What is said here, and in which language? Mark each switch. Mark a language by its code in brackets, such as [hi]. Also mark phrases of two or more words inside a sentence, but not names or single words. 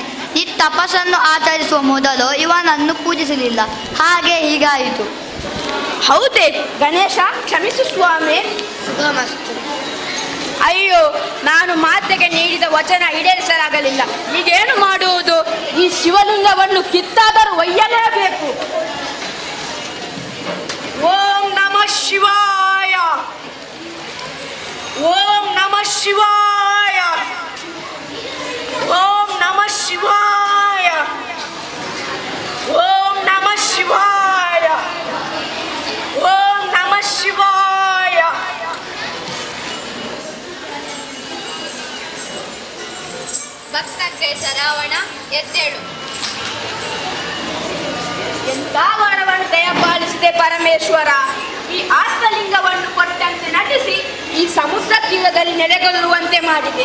[kn] ಈ ತಪಸ್ಸನ್ನು ಆಚರಿಸುವ ಮೊದಲು ಇವನನ್ನು ಪೂಜಿಸಲಿಲ್ಲ, ಹಾಗೆ ಹೀಗಾಯಿತು. ಹೌದೇ? ಗಣೇಶ, ಕ್ಷಮಿಸು ಸ್ವಾಮಿ. ಶುಭಮಸ್ತು. ಅಯ್ಯೋ, ನಾನು ಮಾತೆಗೆ ನೀಡಿದ ವಚನ ಈಡೇರಿಸಲಾಗಲಿಲ್ಲ. ಈಗೇನು ಮಾಡುವುದು? ಈ ಶಿವಲಿಂಗವನ್ನು ಕಿತ್ತಾದರೂ ಒಯ್ಯಲೇಬೇಕು. [sa] ಓಂ ನಮಃ ಶಿವಾಯ, ಓಂ ನಮಃ ಶಿವಾಯ, ಓಂ ನಮಃ ಶಿವಾಯ, ಓಂ ನಮಃ ಶಿವಾಯ, ಓಂ ನಮಃ ಶಿವಾಯ. [kn] ಭಕ್ತಕ್ಕೆ ರಾವಣ, ಎದ್ದೇಳು. ಎಂಥ ವರವನ್ನು ದಯಪಾಲಿಸಿದೆ ಪರಮೇಶ್ವರ. ಈ ಆತ್ಮಲಿಂಗವನ್ನು ಕೊಟ್ಟಂತೆ ನಟಿಸಿ ಈ ಸಮುದ್ರ ತೀರದಲ್ಲಿ ನೆಲೆಗೊಳ್ಳುವಂತೆ ಮಾಡಿದೆ.